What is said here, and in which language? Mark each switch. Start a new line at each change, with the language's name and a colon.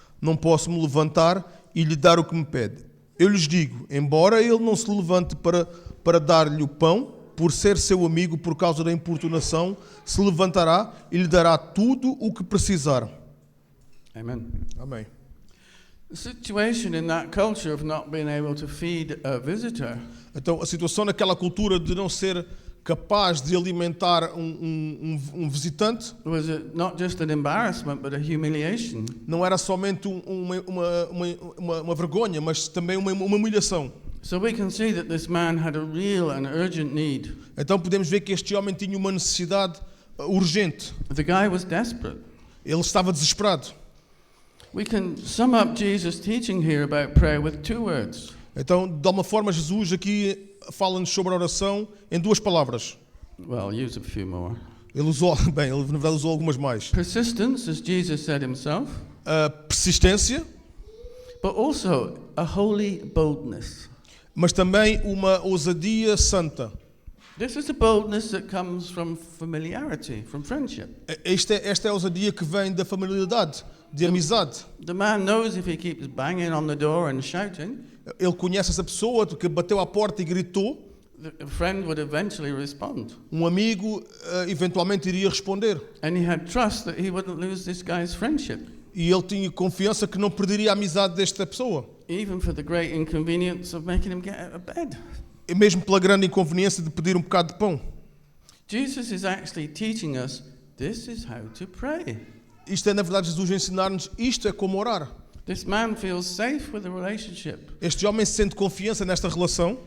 Portuguese: Não posso me levantar e lhe dar o que me pede. Eu lhes digo, embora ele não se levante para dar-lhe o pão, por ser seu amigo por causa da importunação, se levantará e lhe dará tudo o que precisar.
English: Amen.
Portuguese: Amém.
English: The situation in that culture of not being able to feed a visitor
Portuguese: Então, a situação naquela cultura de não ser capaz de alimentar um visitante
English: was not just an embarrassment but a humiliation.
Portuguese: não era somente uma vergonha, mas também uma humilhação.
English: So we can see that this man had a real and urgent need.
Portuguese: Então podemos ver que este homem tinha uma necessidade urgente.
English: The guy was desperate.
Portuguese: Ele estava desesperado.
English: We can sum up Jesus' teaching here about prayer with 2 words.
Portuguese: Então, de alguma forma, Jesus aqui fala-nos sobre a oração em 2 palavras.
English: Well, use a few more.
Portuguese: Ele usou, bem, ele na verdade usou algumas mais.
English: Persistence, as Jesus said himself,
Portuguese: A persistência,
English: but also a holy boldness.
Portuguese: mas também uma ousadia santa.
English: This is a boldness that comes from familiarity, from friendship.
Portuguese: Esta é a ousadia que vem da familiaridade, de amizade.
English: The man knows if he keeps banging on the door and shouting,
Portuguese: Ele conhece essa pessoa que bateu à porta e gritou.
English: the friend would eventually respond.
Portuguese: Um amigo eventualmente iria responder.
English: And he had trust that he wouldn't lose this guy's friendship,
Portuguese: E ele tinha confiança que não perderia a amizade desta pessoa.
English: even for the great inconvenience of making him get out of bed.
Portuguese: E mesmo pela grande inconveniência de pedir um bocado de pão.
English: Jesus is actually teaching us this is how to pray.
Portuguese: Isto é, na verdade, Jesus a ensinar-nos isto é como orar.
English: This man feels safe with the relationship.
Portuguese: Este homem sente confiança nesta relação.